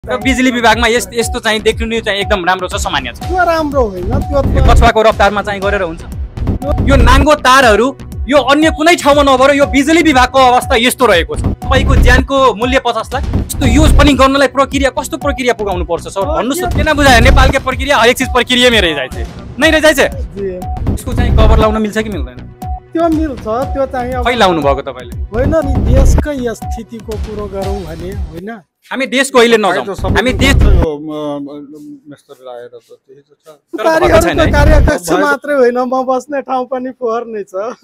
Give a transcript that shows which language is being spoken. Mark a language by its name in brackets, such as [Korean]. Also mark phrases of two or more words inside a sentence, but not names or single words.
[Nepali] र बिजुली विभागमा यस्तो चाहिँ देखिनु चाहिँ एकदम राम्रो छ, सामान्य छ। त्यो राम्रो होइन, त्यो कछुवाको रफ्तारमा चाहिँ गरेर हुन्छ। यो नाङ्गो तारहरू यो अन्य कुनै ठाउँमा नभएर यो बिजुली विभागको अवस्था यस्तो रहेको छ। तपाईको ज्यानको मूल्य 50 लाख। यस्तो युज पनि गर्नलाई प्रक्रिया कस्तो प्रक्रिया पुगाउनु पर्छ सर भन्नुस्। किन बुझायो नेपालको प्रक्रिया हरेक चीज प्रक्रिया [Maithili] में रह जाइछ नै रह जाइछ। [Nepali] यसको चाहिँ कभर लाउन मिल्छ कि मिल्दैन? त्यो मिल्छ, त्यो चाहिँ खै लाउनु भएको तपाईले? होइन नि, देशकै स्थितिको कुरो गरौँ भने होइन, हामी देशको अहिले नजाउँ, हामी देश कार्यकक्ष मात्रै होइन, म बस्ने ठाउँ पनि फोहोर नै छ।